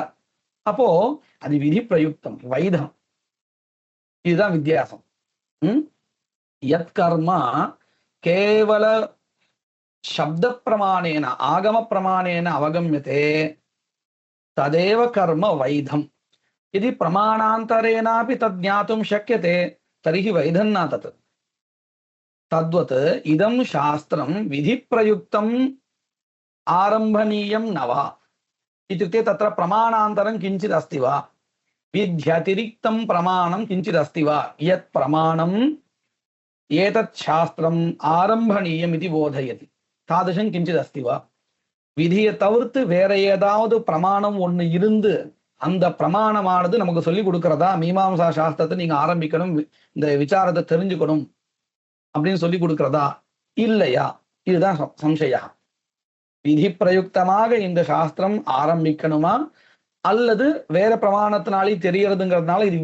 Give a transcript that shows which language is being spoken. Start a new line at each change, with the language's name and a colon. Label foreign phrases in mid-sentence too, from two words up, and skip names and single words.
Tamil: அப்போ அது விதி பிரயுக்தம், வைதம். இதுதான் வித்தியாசம்.
Sanskrit: यत् कर्म केवल शब्द प्रमाणेन आगम प्रमाणेन अवगम्यते तदेव कर्म वैधम्. यदि प्रमाणान्तरेणापि तद् ज्ञातुं शक्यते तर्हि वैधं न तत्. तद्वत् इदं शास्त्रं विधि प्रयुक्तम् आरम्भणीयम् न वा इत्युक्ते तत्र प्रमाणान्तरं किञ्चित् अस्ति वा विध्यतिरिक्तं प्रमाणं किञ्चित् अस्ति वा यत् प्रमाणम् एतत् शास्त्रम् आरम्भणीयम् इति बोधयति तादृशं किञ्चित् अस्ति
Tamil: वा விதியை தவிர்த்து வேற ஏதாவது பிரமாணம் ஒண்ணு இருந்து அந்த பிரமாணமானது நமக்கு சொல்லி கொடுக்கறதா மீமாம்சா சாஸ்திரத்தை நீங்க ஆரம்பிக்கணும் இந்த விசாரத்தை தெரிஞ்சுக்கணும் அப்படின்னு சொல்லி கொடுக்கறதா இல்லையா இதுதான் சம்சயா விதி பிரயுக்தமாக இந்த சாஸ்திரம் ஆரம்பிக்கணுமா அல்லது வேற பிரமாணத்தினாலே தெரியறதுங்கிறதுனால இது